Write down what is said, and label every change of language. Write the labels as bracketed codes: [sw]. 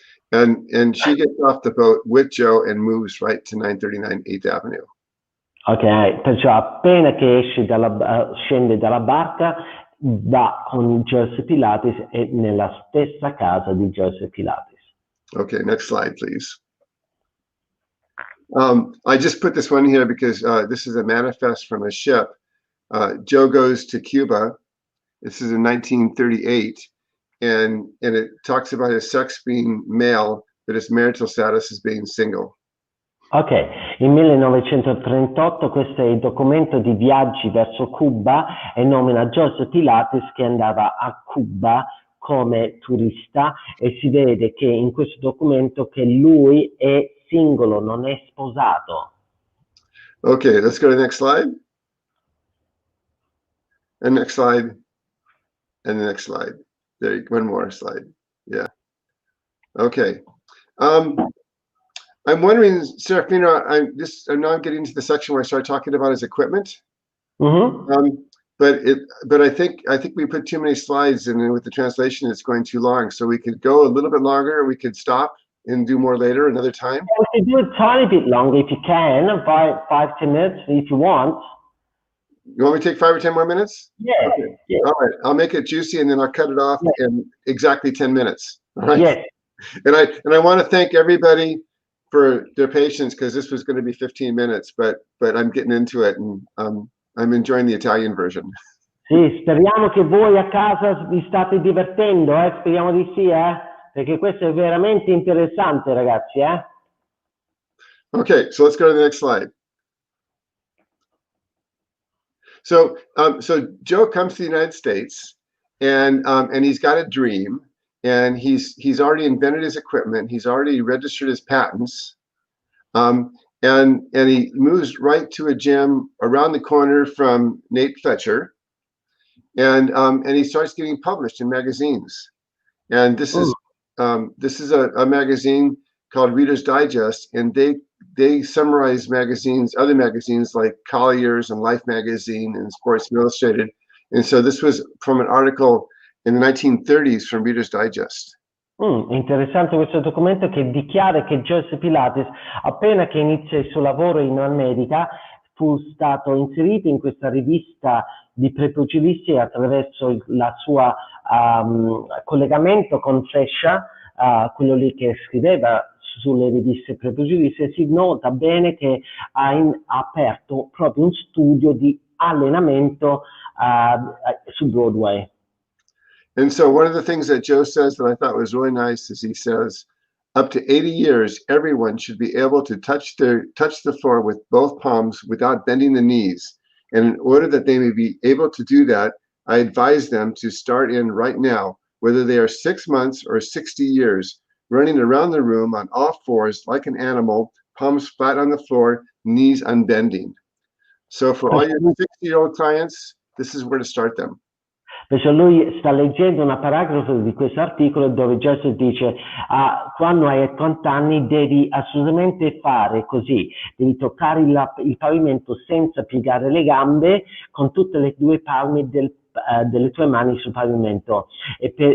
[en] And she gets off the boat with Joe and moves right to 939 8th Avenue. [it] Ok, perciò appena che scende dalla barca va con Joseph Pilates e nella stessa casa di Joseph Pilates. [en] Okay, next slide, please. I just put this one here because this is a manifest from a ship. Joe goes to Cuba. This is in 1938. And it talks about his sex being male, but his marital status is being single. [it] Ok, in 1938 questo è il documento di viaggi verso Cuba e nomina Joseph Pilates che andava a Cuba come turista e si vede che in questo documento che lui è singolo, non è sposato. [en] Okay, let's go to the next slide. And next slide. And the next slide. There, one more slide. Yeah. Okay. I'm wondering, Serafino, I'm now getting to the section where I start talking about his equipment. But I think we put too many slides in, and with the translation, it's going too long. So we could go a little bit longer, or we could stop and do more later, another time. We could do a tiny bit longer if you can, 5-10 minutes if you want. You want me to take 5 or 10 more minutes? Yeah. Okay. Yeah. All right. I'll make it juicy, and then I'll cut it off in exactly 10 minutes. All right. Yes. And I want to thank everybody for their patience, because this was going to be 15 minutes, but I'm getting into it, and I'm enjoying the Italian version. [it] Sì, speriamo che voi a casa vi state divertendo, speriamo di sì, perché questo è veramente interessante, ragazzi, [en] Okay, so let's go to the next slide. So, so Joe comes to the United States, and he's got a dream, and he's already invented his equipment. He's already registered his patents, and he moves right to a gym around the corner from Nate Fletcher, and he starts getting published in magazines. And this is a magazine called Reader's Digest, and they summarize magazines, other magazines like Collier's and Life magazine and Sports Illustrated. And so this was from an article in the 1930s from Reader's Digest. [it] Interessante questo documento che dichiara che Joseph Pilates, appena che inizia il suo lavoro in America, fu stato inserito in questa rivista di prepugilisti e attraverso la sua collegamento con Frescia, quello lì che scriveva sulle riviste prepugilisti, si nota bene che ha aperto proprio un studio di allenamento su Broadway. [en] And so one of the things that Joe says that I thought was really nice is he says, up to 80 years, everyone should be able to touch the floor with both palms without bending the knees. And in order that they may be able to do that, I advise them to start in right now, whether they are 6 months or 60 years, running around the room on all fours like an animal, palms flat on the floor, knees unbending. So for all your 60-year-old clients, this is where to start them. [it] Perciò lui sta leggendo una paragrafo di questo articolo dove Joseph dice quando hai 80 anni devi assolutamente fare così, devi toccare il pavimento senza piegare le gambe con tutte le due palme delle tue mani sul pavimento, e